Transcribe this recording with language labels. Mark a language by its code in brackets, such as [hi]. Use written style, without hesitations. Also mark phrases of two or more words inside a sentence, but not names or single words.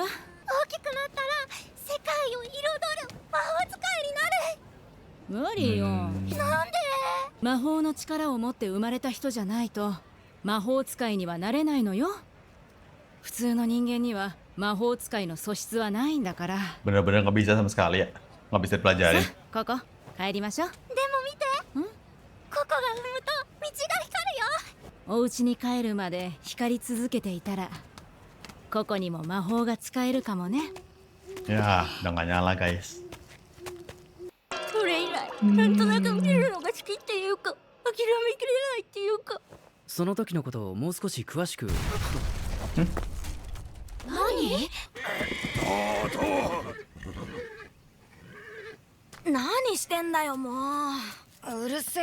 [ja] 大きくなったら世界を彩る魔法使いになる。無理よ。なんで？魔法の力を持って生まれた人じゃないと魔法使いにはなれないのよ。普通の人間には魔法使いの素質はないんだから。 [id] Bener-bener nggak bisa sama sekali ya. Nggak bisa dipelajarin. [ja] ここ帰りましょう。でも見て。ここが踏むと道が光るよ。お家に帰るまで光り続けていたらここにも魔法が使えるかもね。 [id] Ya, udah nggak nyala guys. [ja] それ以来、なんとなく見るのが好きっていうか、諦めきれないっていうか。その時のことをもう少し詳しく。何？何してんだよもう。うるせえ。